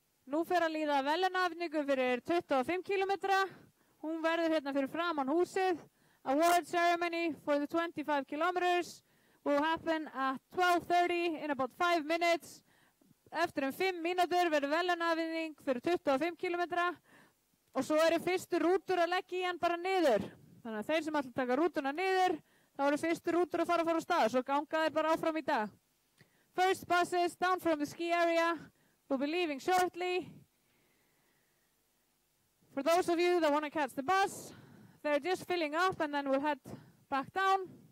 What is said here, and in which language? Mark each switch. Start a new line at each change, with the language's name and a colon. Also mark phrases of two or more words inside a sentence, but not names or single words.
Icelandic: Nú fer að líða verðlaunafningu fyrir 25 kilometra. Hún verður hérna fyrir framan húsið.
English: Award ceremony for the 25 kilometers will happen at 12:30 in about 5 minutes.
Icelandic: Eftir 5 mínútur verður verðlaunafning fyrir 25 kilometra og svo eru fyrstu rútur að leggja í hann bara niður. Þannig að þeir sem ætla að taka rútuna niður, þá eru fyrstu rútur að fara á stað, svo ganga þeir bara áfram í dag.
English: First buses down from the ski area will be leaving shortly. For those of you that want to catch the bus, they're just filling up and then we'll head back down.